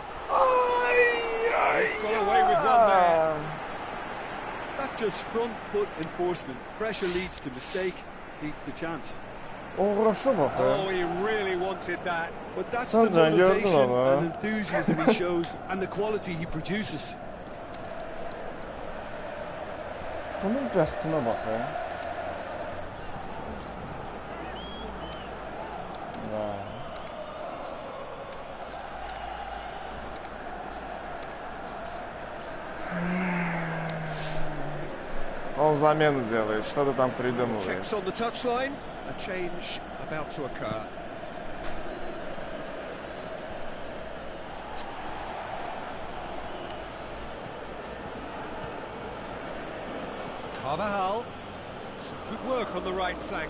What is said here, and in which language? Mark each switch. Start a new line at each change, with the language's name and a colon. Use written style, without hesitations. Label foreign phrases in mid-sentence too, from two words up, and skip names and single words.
English: He's got away with one there. That's just front foot enforcement. Pressure leads to mistake, leads to chance. Oh, he really wanted that. But that's the motivation and enthusiasm he shows and the quality he produces.
Azerbaijani: Bunun bəxtinə bax ya.
Russian: Он замену делает, что-то там придумывает.
English: Checks on the touchline, a change about to occur. Carvajal, some good work on the right flank.